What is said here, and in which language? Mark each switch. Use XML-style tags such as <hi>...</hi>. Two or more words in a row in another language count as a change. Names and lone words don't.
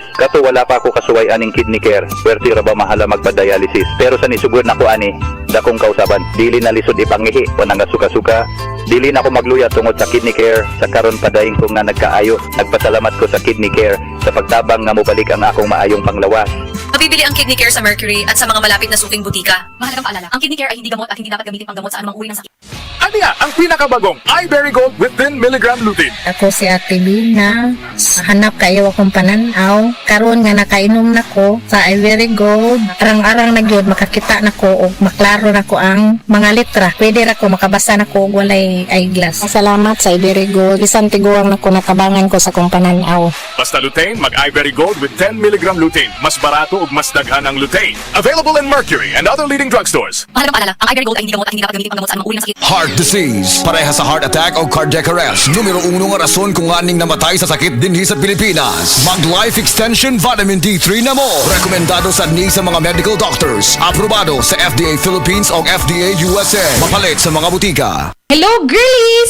<ceb>Kato wala pa ako kasuway aning kidney care. Pwerte ra ba mahala magpa-dialysis? Pero sa nisugur na ko ani, dakong kausaban. Dili na lisod ipangihi o nang suka-suka. Dili na ako magluya tungod sa kidney care. Sa karon padayon ko nga nagkaayo. Nagpasalamat ko sa kidney care sa pagtabang nga mobalik ang akong maayong panglawas.</ceb> <tl>Mabibili ang Kidney Care sa Mercury at sa mga malapit na suking butika. Mahalagang paalala, ang Kidney Care ay hindi gamot at hindi dapat gamitin panggamot sa anumang uri ng sakit.</tl> <ceb>Aniya ang pinakabagong iBerry Gold with 10 mg lutein.</ceb> <tl>Ako si Ate Lina.</tl> <ceb>Hanap kayo akong pananaw. Karon nga nakainom na ko sa Ivory Gold. Arang-arang na gyud makakita na ko o maklaro na ko ang mga letra. Pwede ra ko makabasa na ko og walay eyeglass. Salamat sa Ivory Gold. Bisan tiguang na ko nakabangan ko sa kong pananaw. Basta lutein, mag iBerry Gold with 10 mg lutein. Mas barato ug mas daghan ang lutein.</ceb> <en>Available in Mercury and other leading drugstores.</en> <tl>Mahalagang paalala, ang Ivory Gold ay hindi gamot at hindi dapat gamitin panggamot sa anumang uri ng sakit.</tl> <en>Heart disease,</en> <ceb>pareha sa</ceb> <en>heart attack</en> <ceb>o</ceb> <en>cardiac arrest.</en> <ceb>Numero 1 nga rason kung aning namatay sa sakit dinhi sa Pilipinas. Mag Life Extension Vitamin D3 na mo. Rekomendado sa ni sa mga</ceb> <en>medical doctors.</en> <ceb>Aprobado sa FDA Philippines o FDA USA. Mapalit sa mga butika.</ceb> <en>Hello girlies!</en>